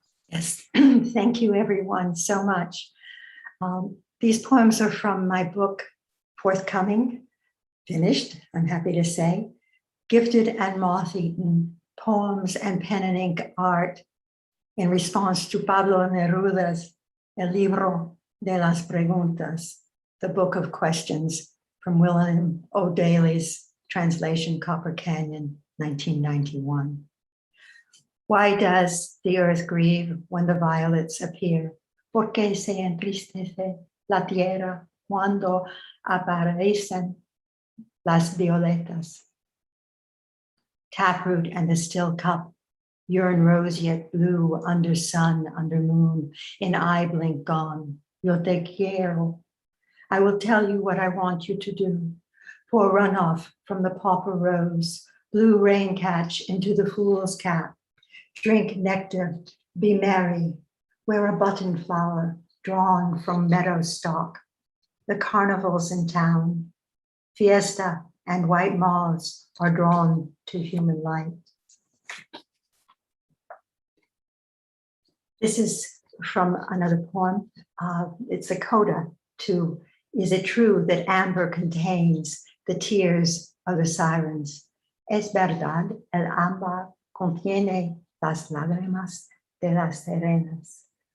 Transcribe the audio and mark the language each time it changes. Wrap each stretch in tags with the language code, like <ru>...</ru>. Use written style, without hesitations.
<en>Yes, thank you everyone so much. These poems are from my book, forthcoming, finished, I'm happy to say, Gifted and Moth-Eaten, Poems and Pen and Ink Art, in response to Pablo Neruda's El Libro de las Preguntas, the Book of Questions, from William O. Daly's translation, Copper Canyon, 1991. Why does the earth grieve when the violets appear?</en> <es>¿Por qué se entristece la tierra cuando aparecen las violetas?</es> <en>Taproot and the still cup, urine roseate blue, under sun, under moon, in eye blink gone.</en> <es>Yo te quiero.</es> <en>I will tell you what I want you to do. Pour runoff from the pauper rose, blue rain catch into the fool's cap. Drink nectar, be merry, wear a button flower drawn from meadow stalk. The carnival's in town. Fiesta and white moths are drawn to human light. This is from another poem. It's a coda to Is It True That Amber Contains the Tears of the Sirens?</en> <es>Es verdad, el ámbar contiene las lágrimas de las sirenas.</es>